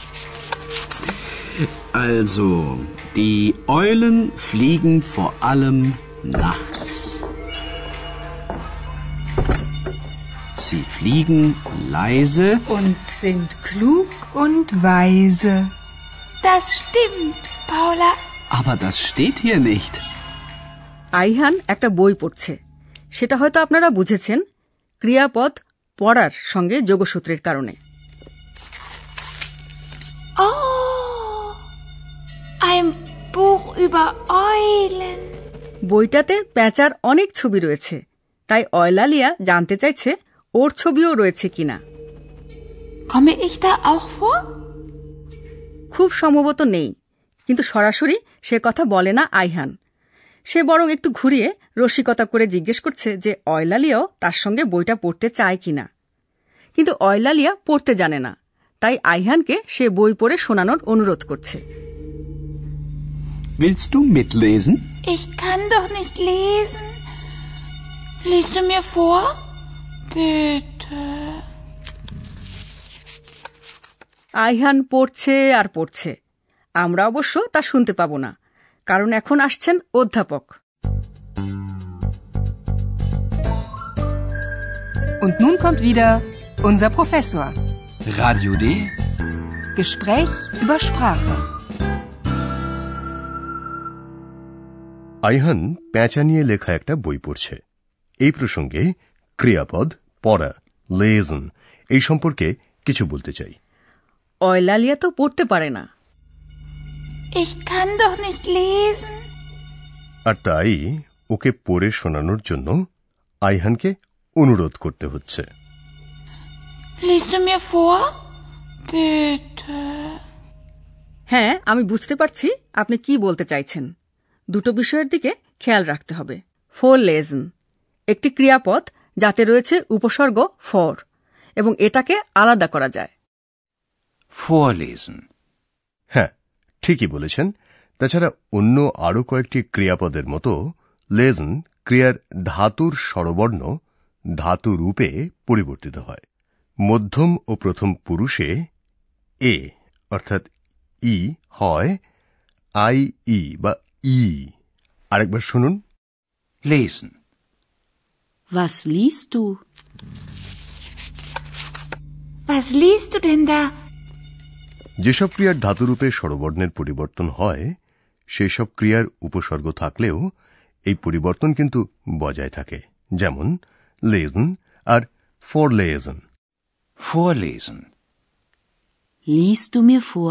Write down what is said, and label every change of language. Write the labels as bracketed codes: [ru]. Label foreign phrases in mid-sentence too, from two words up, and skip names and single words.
[de] Also, die Eulen fliegen vor allem nachts. Sie fliegen leise Und sind klug und weise. Das stimmt, Paula. aber das steht hier nicht. [bn] আইহান একটা বই পড়ছে। সেটা হয়তো আপনারা বুঝেছেন, ক্রিয়াপদ পড়ার সঙ্গে যোগসূত্রের কারণে। [de] Oh, ein Buch über Eulen. [bn] বইটাতে প্যাঁচার অনেক ছবি রয়েছে, তাই অয়লালিয়া জানতে চাইছে ওর ছবিও রয়েছে কিনা। [de] Komme ich da auch vor? [bn] খুব সম্ভবত নেই, কিন্তু সরাসরি সে কথা বলে না আইহান। সে বরং একটু ঘুরিয়ে রসিকতা করে জিজ্ঞেস করছে যে অয়লালিয়াও তার সঙ্গে বইটা পড়তে চায় কিনা। কিন্তু অয়লালিয়া পড়তে জানে না, তাই আইহানকে সে বই পড়ে শোনানোর অনুরোধ করছে। [de] Willst du mitlesen? Ich kann doch nicht lesen. Liest du mir vor? Bitte. [bn] আইহান পড়ছে আর পড়ছে। আমরা অবশ্য তা শুনতে পাব না, কারণ এখন আসছেন অধ্যাপক। [de] Und nun kommt wieder unser Professor. Radio D. Gespräch über Sprache. [bn] আইহান প্যাঁচা নিয়ে লেখা একটা বই পড়ছে। এই প্রসঙ্গে ক্রিয়াপদ পড়া, লেজন, এই সম্পর্কে কিছু বলতে চাই। অয়লালিয়া তো পড়তে পারে না। [de] Ich kann doch nicht lesen. [bn] আর তাই ওকে পড়ে শোনানোর জন্য আইহানকে অনুরোধ করতে হচ্ছে। [de] Liest du mir vor? Bitte. [bn] হ্যাঁ, আমি বুঝতে পারছি আপনি কি বলতে চাইছেন। দুটো বিষয়ের দিকে খেয়াল রাখতে হবে। vorlesen একটি ক্রিয়াপদ যাতে রয়েছে উপসর্গ ফর, এবং এটাকে আলাদা করা যায়। [de] Vorlesen. [bn] হ্যাঁ, ঠিকই বলেছেন। তাছাড়া অন্য আরও কয়েকটি ক্রিয়াপদের মতো লেজন ক্রিয়ার ধাতুর স্বরবর্ণ ধাতু রূপে পরিবর্তিত হয়। মধ্যম ও প্রথম পুরুষে এ অর্থাৎ ই হয় আই ই বা ই। আরেকবার শুনুন। [de] Lesen. Was liest du? Was liest du denn da? [bn] যেসব ক্রিয়ার ধাতুরূপে স্বরবর্ণের পরিবর্তন হয় সেই সব ক্রিয়ার উপসর্গ থাকলেও এই পরিবর্তন কিন্তু বজায় থাকে, যেমন লেজন আর vorlesen. [de] Vorlesen. Liest du mir vor?